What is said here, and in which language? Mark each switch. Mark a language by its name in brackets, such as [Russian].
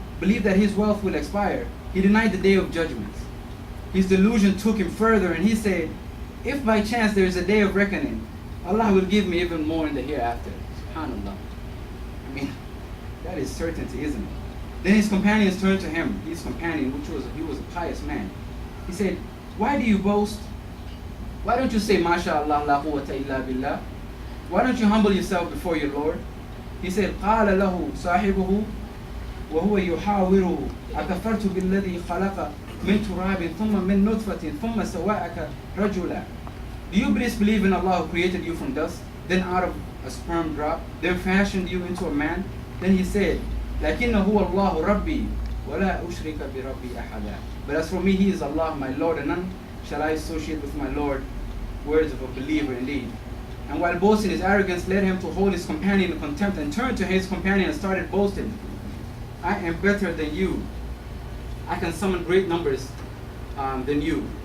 [English] believed that his wealth will expire, he denied the day of judgment. His delusion took him further, and he said, if by chance there is a day of reckoning, Allah will give me even more in the hereafter. SubhanAllah. I mean, that is certainty, isn't it? Then his companions turned to him, his companion, he was a pious man. He said, why do you boast? Why don't you say, [Arabic] MashaAllah, la quwwata illa billah? [English] Why don't you humble yourself before your Lord? He said, [Arabic] قال له صاحبه وهو يحاوره أكفرت بالذي خلق من تراب ثم من نطفة ثم سواءك رجلا. [English] Do you disbelieve in Allah who created you from dust, then out of a sperm drop, then fashioned you into a man? Then he said, [Arabic] لكنه هو الله ربي ولا أشرك بربي أحدا. [English] But as for me, he is Allah, my Lord, and none shall I associate with my Lord. Words of a believer indeed. And while boasting, his arrogance led him to hold his companion in contempt and turned to his companion and started boasting. I am better than you. I can summon great numbers than you.